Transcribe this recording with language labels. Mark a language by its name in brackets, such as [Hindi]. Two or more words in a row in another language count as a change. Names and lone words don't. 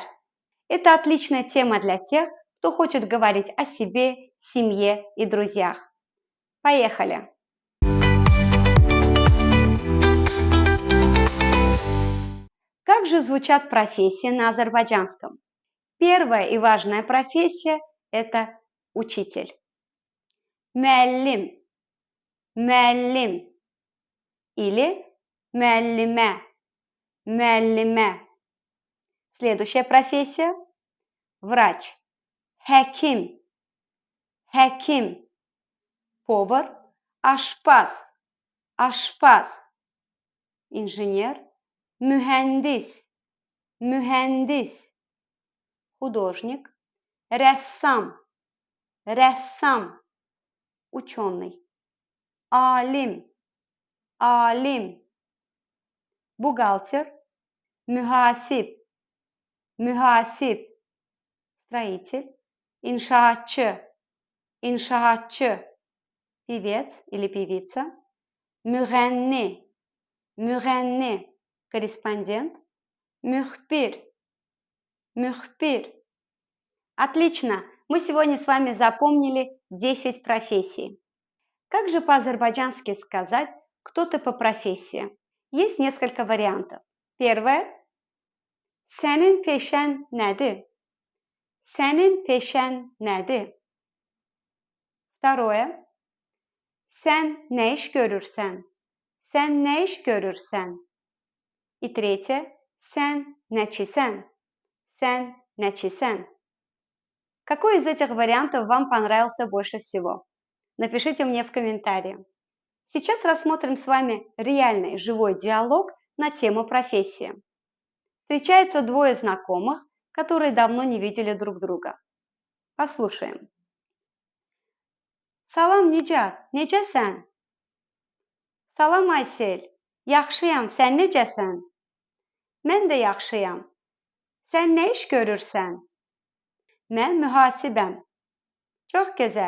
[Russian] Это отличная тема для тех, кто хочет говорить о себе, семье и друзьях. Поехали! Как же звучат профессии на азербайджанском? Первая и важная профессия – это учитель. [Azerbaijani] Müəllim, müəllim или müəllimə, müəllimə. [Russian] Следующая профессия – врач. [Azerbaijani] Həkim, həkim. Повар, aşpaz, aşpaz. Инженер, mühəndis, mühəndis. Художник, rəssam, rəssam. Ученый. Alim, alim. Бухгалтер, mühasib, mühasib. Строитель, inşaatçı, inşaatçı. [Russian] Певец или певица, [Azerbaijani] müğənni, müğənni. Корреспондент, müxbir, müxbir. [Russian] Отлично! Мы сегодня с вами запомнили 10 профессий. Как же по-азербайджански сказать «кто ты по профессии»? Есть несколько вариантов. Первое. [Azerbaijani] Sənin peşən nədir? Sənin peşən nədir? Второе. Sən nə iş görürsən? Sən nə iş görürsən? [Russian] И третье. [Azerbaijani] Sən nəçisən? Sən nəçisən? [Russian] Какой из этих вариантов вам понравился больше всего? Напишите мне в комментарии. Сейчас рассмотрим с вами реальный живой диалог на тему профессии. Встречаются двое знакомых, которые давно не видели друг друга. Послушаем. [Azerbaijani] Salam Nicat, necəsən? Salam Aysel, yaxşıyam, sən necəsən? Mən də yaxşıyam. Sən nə iş görürsən? Mən mühasibəm. Çox gözəl.